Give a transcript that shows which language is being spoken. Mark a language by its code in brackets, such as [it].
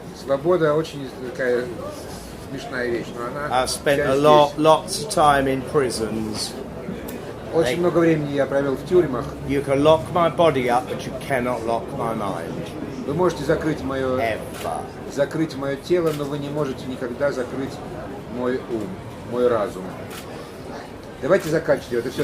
[ru] Свобода очень такая смешная вещь, но она. [en] I've spent lots of time in prisons. [ru] Очень много времени я провел в тюрьмах. [en] You can lock my body up, but you cannot lock my mind. [ru] Вы можете закрыть мое тело, но вы не можете никогда закрыть мой ум, мой разум. Давайте заканчивать. Это все.